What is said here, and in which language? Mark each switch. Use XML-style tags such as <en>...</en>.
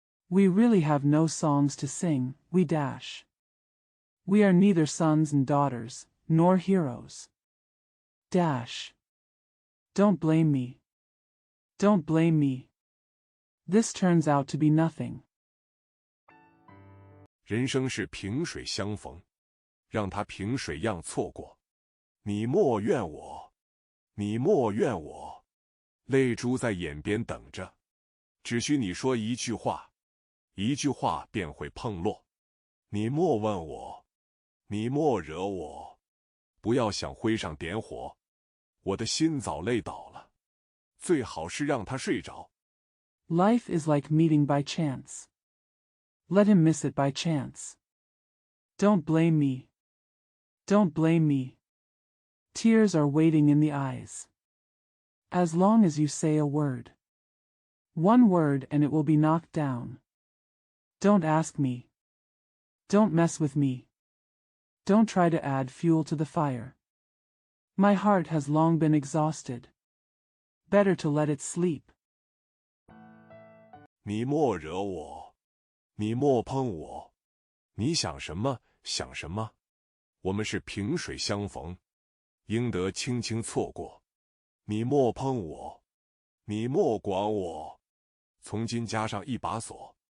<en>We really have no songs to sing, we dash. We are neither sons and daughters, nor heroes. Dash. Don't blame me. Don't blame me. This turns out to be nothing.</en> <zh>人生是萍水相逢，让它萍水样错过。你莫怨我，你莫怨我，泪珠在眼边等着，只需你说一句话，一句话便会碰落。你莫问我，你莫惹我，不要想灰上点火，我的心早累倒了，最好是让他睡着。</zh> <en>Life is like meeting by chance. Let him miss it by chance. Don't blame me. Don't blame me. Tears are waiting in the eyes. As long as you say a word. One word and it will be knocked down. Don't ask me. Don't mess with me. Don't try to add fuel to the fire. My heart has long been exhausted. Better to let it sleep.</en> <zh>你莫惹我，你莫碰我，你想什么想什么，我们是萍水相逢，应得轻轻错过。你莫碰我，你莫管我，从今加上一把锁，</zh>